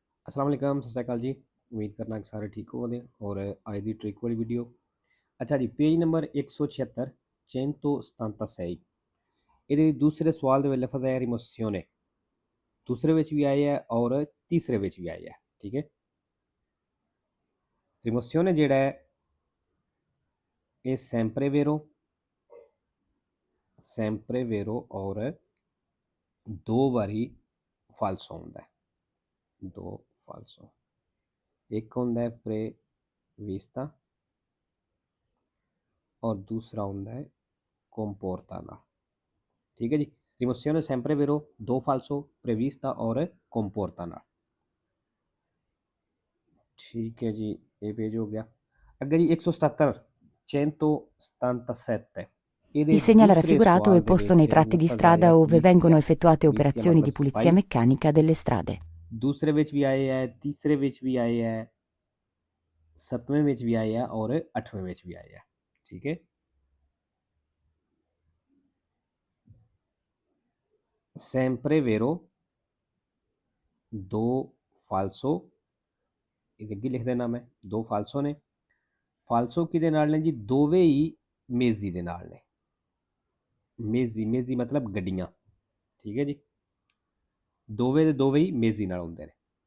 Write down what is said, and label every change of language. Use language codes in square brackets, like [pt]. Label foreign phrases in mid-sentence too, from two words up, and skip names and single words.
[ar] السلام عليكم, [pa] ਸਤ ਸ੍ਰੀ ਅਕਾਲ ਜੀ। ਉਮੀਦ ਕਰਨਾ ਕਿ ਸਾਰੇ ਠੀਕ ਹੋਵੋਗੇ ਔਰ ਅੱਜ ਦੀ ਟ੍ਰਿਕ ਵਾਲੀ ਵੀਡੀਓ। ਅੱਛਾ ਜੀ, [en] page number [pa] 176 176 ਇਹਦੇ ਦੂਸਰੇ ਸਵਾਲ ਦੇ ਵਿੱਚ ਲਫ਼ਜ਼ ਹੈ ਰਿਮੋਸੀਓਨੇ। दूसरे ਵਿੱਚ ਵੀ ਆਇਆ ਹੈ ਔਰ ਤੀਸਰੇ ਵਿੱਚ ਵੀ ਆਇਆ ਹੈ। ਠੀਕ ਹੈ, रिमोसियोने ਜਿਹੜਾ ਹੈ ਇਹ [it] sempre vero [pa] ਔਰ ਦੋ ਬਾਰੀ ਫਾਲਸੋ ਹੁੰਦਾ है। ਦੋ ਫਾਲਸੋ, ਏਕ ਹੁੰਦਾ ਹੈ ਪ੍ਰੇਵਿਸਤਾ ਔਰ ਦੂਸਰਾ ਹੁੰਦਾ है comportana। ਠੀਕ ਹੈ ਜੀ, ਰਿਮੋਸੀਓਨੇ [it] sempre vero, [pa] ਦੋ ਫਾਲਸੋ, ਪ੍ਰੇਵਿਸਤਾ ਔਰ comportana। ਠੀਕ ਹੈ ਜੀ, ਯੇ ਪੇਜ ਹੋ ਗਿਆ। ਅਗਰ ਜੀ 177 177 ਇਹਦੇ [it] Il segnale [pa] ਦੂਸਰੇ [it] raffigurato è [pa] ਸਵਾਲ ਦੇ [it] posto nei [pa] ਵਿੱਚ [it] tratti di [pa] ਲਫ਼ਜ਼ ਆਇਆ [it] strada ove [pa] ਪੂਲੀਸੀਆ। [it] vengono effettuate [pa] ਪੂਲੀਸੀਆ [it] operazioni [pa] ਮਤਲਬ [it] di pulizia [pa] ਸਿਪਾਹੀ। [it] meccanica delle strade. [pa] दूसरे ਵਿੱਚ ਵੀ ਆਏ ਹੈ, तीसरे ਵਿੱਚ ਵੀ ਆਏ ਹੈ, 7वें ਵਿੱਚ ਵੀ ਆਏ ਹੈ और 8वें ਵਿੱਚ ਵੀ ਆਏ ਹੈ। ਠੀਕ ਹੈ, [it] sempre vero, [pa] ਦੋ ਫਾਲਸੋ, ਇਹਦੇ ਅੱਗੇ ਲਿਖ ਦੇਣਾ ਮੈਂ, ਦੋ ਫਾਲਸੋ ਨੇ। ਫਾਲਸੋ ਕਿਹਦੇ ਨਾਲ ਨੇ ਜੀ? ਦੋਵੇਂ ਹੀ ਮੇਜ਼ੀ ਦੇ ਨਾਲ ਨੇ। ਮੇਜ਼ੀ, ਮੇਜ਼ੀ ਮਤਲਬ ਗੱਡੀਆਂ। ਠੀਕ ਹੈ ਜੀ, ਦੋਵੇਂ ਦੇ ਦੋਵੇਂ ਹੀ ਮੇਜ਼ੀ ਨਾਲ ਹੁੰਦੇ ਨੇ।